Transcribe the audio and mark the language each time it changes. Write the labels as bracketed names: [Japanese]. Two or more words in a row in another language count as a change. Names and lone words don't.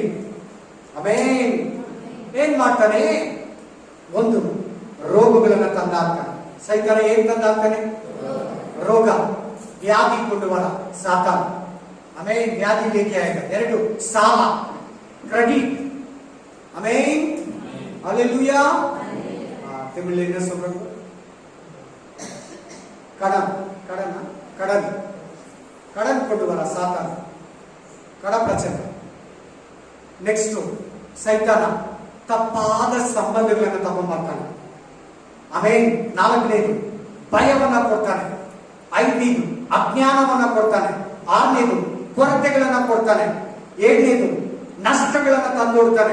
[Kannada] ಆಮೇನ್ ಏನ್ ಮಾಡ್ತಾನೆ? ಒಂದು ರೋಗಗಳನ್ನ ತಂದಾಕ್ತಾನೆ ಸೈತಾನ. ಏನ್ ತಂದಾಕ್ತಾನೆ? ರೋಗ, ವ್ಯಾಧಿ ಕೊಂಡು ಬರ ಸಾತಾನ. ಆಮೇನ್ ವ್ಯಾಧಿ ಲೇಕೆ ಆಯ್ತು. ಎರಡು, ಸಾಲ, ಕ್ರೆಡಿಟ್. [Tamil] ಆಮೇನ್ அல்லேலூயா. தமிழ்ல என்ன சொல்றாங்க? கடன் கொண்டு வர சாத்தான். கட பிரச்சனை. [Kannada] ನೆಕ್ಸ್ಟ್ ಸೈತಾನ ತಪ್ಪಾದ ಸಂಬಂಧಗಳನ್ನು ತಗೊಂಡ್ಬರ್ತಾನೆ. ಆಮೇಲೆ ನಾಲ್ಕನೇದು ಭಯವನ್ನ ಕೊಡ್ತಾನೆ. ಐದನೇದು ಅಜ್ಞಾನವನ್ನ ಕೊಡ್ತಾನೆ. ಆರನೇದು ಕೊರತೆಗಳನ್ನ ಕೊಡ್ತಾನೆ. ಏಳನೇದು ನಷ್ಟಗಳನ್ನ ತಂದೊಡ್ತಾನೆ.